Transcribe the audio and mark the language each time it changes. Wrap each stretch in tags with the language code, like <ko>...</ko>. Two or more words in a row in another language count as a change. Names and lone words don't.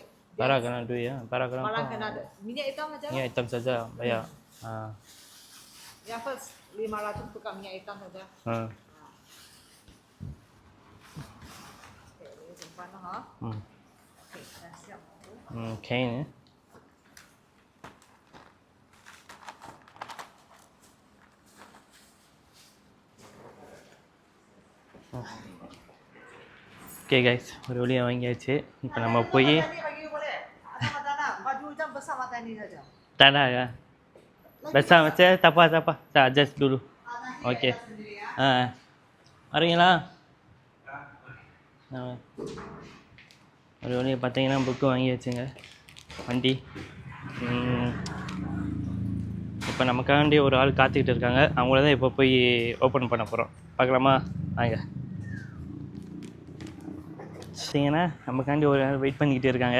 <ms>Barang kena duit ya. Barang kena duit. Minyak hitam aja. Minyak hitam saja bayar. Ya first 500 tukar minyak hitam saja. Okay, simpan loh ha. Okay, dah siap. Okay ni.</ms> <en>okay guys,</en> <ta>ஒரு வழியாக வாங்கியாச்சு. இப்போ நம்ம போய்</ta> <ms>tak ada. Besar macam tak apa. Saya adjust dulu. Okey. Marilah.</ms> <ta>ஒரு வழியாக பார்த்தீங்கன்னா புக்கு வாங்கியாச்சுங்க வண்டி. இப்போ நமக்காண்டி ஒரு ஆள் காத்துக்கிட்டு இருக்காங்க. அவங்கள தான் இப்போ போய் ஓப்பன் பண்ண போகிறோம். பார்க்கலாமா வாங்க. சரிங்கண்ணா, நமக்காண்டி ஒரு ஆள் வெயிட் பண்ணிக்கிட்டே இருக்காங்க.</ta>